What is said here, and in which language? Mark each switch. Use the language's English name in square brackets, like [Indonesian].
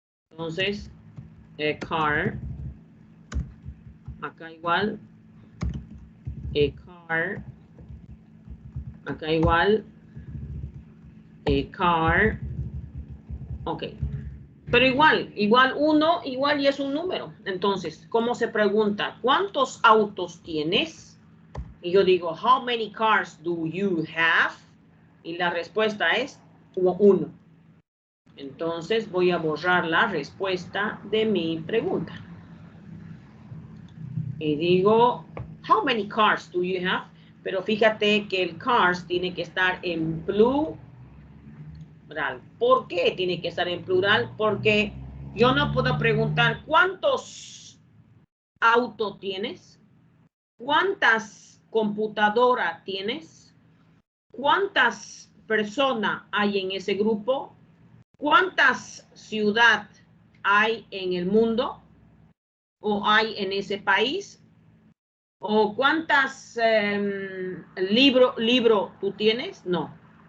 [Spanish] Entonces, a car. Acá igual. A car. Acá igual. A car. Ok. Pero igual uno, igual y es un número. Entonces, ¿cómo se pregunta? ¿Cuántos autos tienes? Y yo digo, [English] how many cars do you have? [Spanish] Y la respuesta es 1. Entonces voy a borrar la respuesta de mi pregunta. Y digo, [English] how many cars do you have? [Spanish] Pero fíjate que el cars tiene que estar en plural. ¿Por qué tiene que estar en plural? Porque yo no puedo preguntar cuántos autos tienes, cuántas computadoras tienes, cuántas personas hay en ese grupo, cuántas ciudades hay en el mundo o hay en ese país, o cuántas libro tú tienes. No.